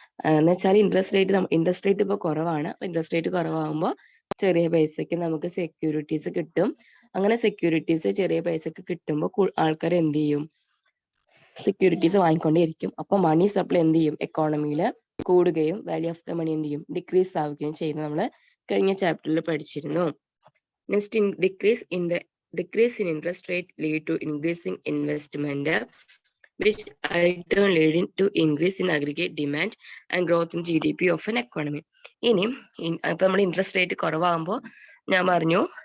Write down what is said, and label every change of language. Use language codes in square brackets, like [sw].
[ml] എന്ന് വെച്ചാൽ interest rate ഇപ്പോൾ കുറവാണ്. അപ്പൊ ഇൻട്രസ്റ്റ് റേറ്റ് കുറവാകുമ്പോൾ ചെറിയ പൈസക്ക് നമുക്ക് സെക്യൂരിറ്റീസ് കിട്ടും. അങ്ങനെ സെക്യൂരിറ്റീസ് ചെറിയ പൈസക്ക് കിട്ടുമ്പോൾ ആൾക്കാർ എന്ത് ചെയ്യും, സെക്യൂരിറ്റീസ് വാങ്ങിക്കൊണ്ടേയിരിക്കും. അപ്പൊ മണി സപ്ലൈ എന്ത് ചെയ്യും, എക്കോണമിയിൽ കൂടുകയും വാല്യൂ ഓഫ് ദ മണി എന്ത് ചെയ്യും, ഡിക്രീസ് ആവുകയും ചെയ്യുന്നത് നമ്മൾ കഴിഞ്ഞ ചാപ്റ്ററിൽ പഠിച്ചിരുന്നു. [en] Next, decrease in interest rate lead to increasing investment, which in turn leading to increase in aggregate demand and growth in GDP of an economy. [ml] ഇനി ഇപ്പൊ നമ്മൾ ഇൻട്രസ്റ്റ് റേറ്റ് കുറവാകുമ്പോൾ ഞാൻ പറഞ്ഞു